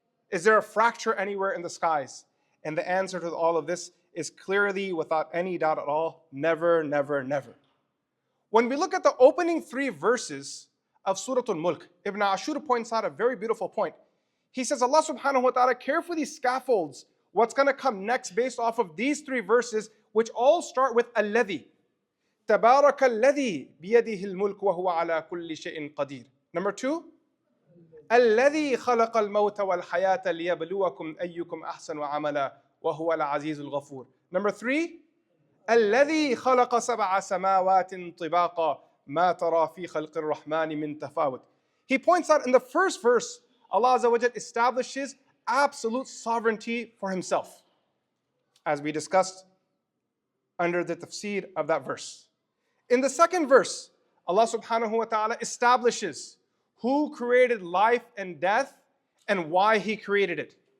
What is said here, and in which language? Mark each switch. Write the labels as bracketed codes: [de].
[en] Is there a fracture anywhere in the skies? And the answer to all of this is clearly, without any doubt at all, never, never, never. When we look at the opening 3 verses of Surah al-Mulk, Ibn Ashur points out a very beautiful point. He says Allah subhanahu wa ta'ala carefully scaffolds what's going to come next based off of these 3 verses, which all start with الذي. [ar] تبارك الذي بيده الملك وهو على كل شيء قدير. [en] Number 2, [ar] الذي خلق الموت والحياة ليبلوكم أيكم أحسن عملا وهو العزيز الغفور. [en] Number 3, [ar] الذي خلق سبع سماوات طباقا ما ترى في خلق الرحمن من تفاوت. [en] He points out in the first verse, Allah Azza wa Jal establishes absolute sovereignty for Himself, as we discussed under the tafsir of that verse. In the second verse, Allah subhanahu wa ta'ala establishes who created life and death and why He created it.